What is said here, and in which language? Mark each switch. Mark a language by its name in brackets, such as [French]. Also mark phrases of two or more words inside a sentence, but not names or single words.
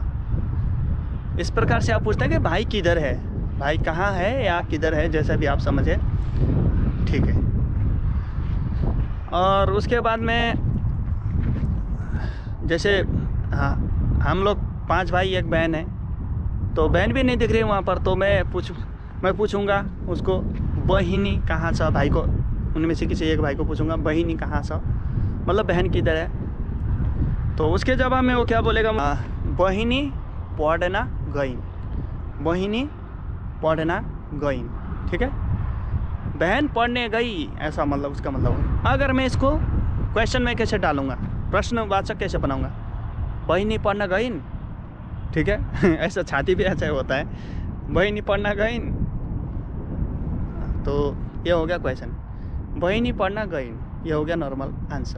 [Hindi] इस प्रकार से आप पूछते हैं कि भाई किधर है, भाई कहाँ है या किधर है, जैसा भी आप समझे, ठीक है। और उसके बाद में जैसे हाँ, हम लोग 5 भाई 1 बहन है, तो बहन भी नहीं दिख रही वहाँ पर, तो मैं पूछूंगा उसको, [Nepali] बहिनी कहाँ छ, [Hindi] भाई को, उनमें से किसी एक भाई को पूछूंगा, [Nepali] बहिनी कहाँ छ, [Hindi] मतलब बहन किधर है। तो उसके जवाब में वो क्या बोलेगा, [Nepali] बहिनी पढ्न गइन्, बहिनी पढ्न गइन्, [Hindi] ठीक है, बहन पढ़ने गई, ऐसा मतलब उसका मतलब। अगर मैं इसको क्वेश्चन में कैसे डालूंगा, प्रश्नवाचक कैसे बनाऊंगा, [Nepali] बहिनी पढ़ना गइन्, [Hindi] ठीक है ऐसा छाती भी ऐसा होता है, [Nepali] बहिनी पढ़ना गइन्, [Hindi] तो ये हो गया क्वेश्चन, [Nepali] बहिनी पढ़ना गइन्, [Hindi] ये हो गया [English] normal answer.